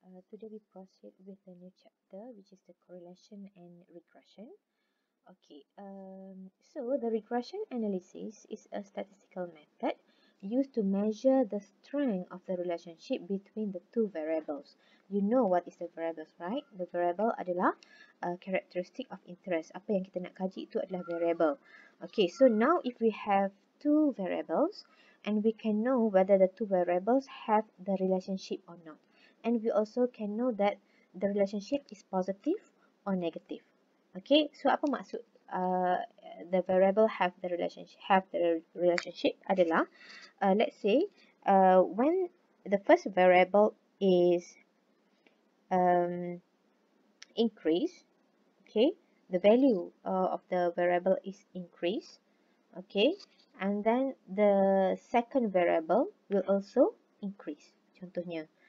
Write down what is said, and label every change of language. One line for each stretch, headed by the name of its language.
English: Today we proceed with the new chapter, which is the correlation and regression. Okay, so the regression analysis is a statistical method used to measure the strength of the relationship between the two variables. You know what is the variables, right? The variable
Malay: adalah
English: characteristic of interest.
Malay: Apa yang kita nak kaji itu adalah variable.
English: Okay, so now if we have two variables, and we can know whether the two variables have the relationship or not. And we also can know that the relationship is positive or negative. Okay, so
Malay: apa maksud
English: the variable have the relationship
Malay: adalah
English: let's say when the first variable is increase, okay, the value of the variable is increased, okay, and then the second variable will also increase,
Malay: contohnya.